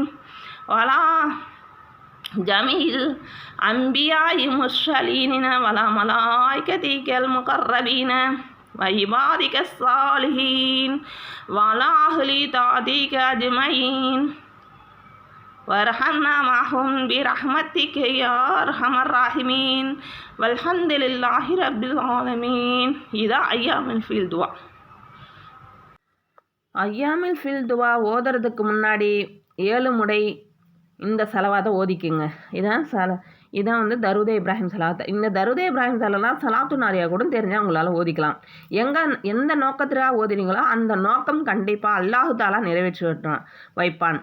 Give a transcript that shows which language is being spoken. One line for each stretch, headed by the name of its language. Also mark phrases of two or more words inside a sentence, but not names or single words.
Arabic: وعلى جميع الأنبياء المرسلين وعلى ملائكتك المقربين وعبادك الصالحين وعلى أهل طاعتك أجمعين وارحمنا معهم برحمتك يا أرحم الراحمين والحمد لله رب العالمين إذا أيام في الدعاء
Tamil: ஐயாமில் ஃபில் துவா ஓதுறதுக்கு முன்னாடி 7 முறை இந்த சலவாத்தை ஓதிக்குங்க. இதான் வந்து தருதே இப்ராஹிம் சலாத். இந்த தருதே இப்ராஹிம் சலாம் சலாத்து நாரியா கூட தெரிஞ்சால் உங்களால் ஓதிக்கலாம். எந்த நோக்கத்திலாக ஓதினீங்களோ அந்த நோக்கம் கண்டிப்பாக
Arabic: الله تعالى
Tamil: நிறைவேற்றி வைப்பான்.